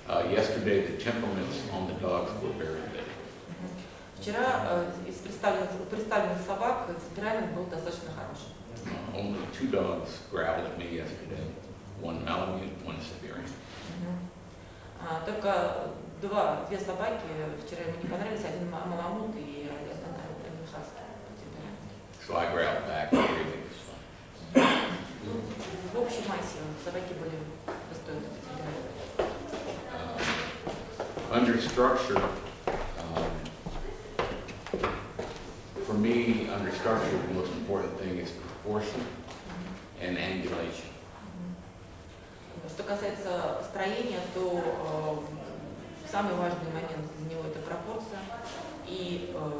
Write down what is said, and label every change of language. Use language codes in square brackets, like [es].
[en] Yesterday, the temperaments on the dogs were very good. [ru] Вчера из представленных собак темперамент был достаточно хороший. [en] Only 2 dogs growled at me yesterday. One Malamute, one Siberian. [ru] Только две собаки вчера ему не понравились, один Маламут и один Хаски. [en] So I growled back and everything was fine. [ru] В общей массе собаки были достойны темперамента. [en] Under structure, for me, under structure, the most important thing is proportion and angulation. [ru] Что касается строения, то самый важный момент для него это пропорция и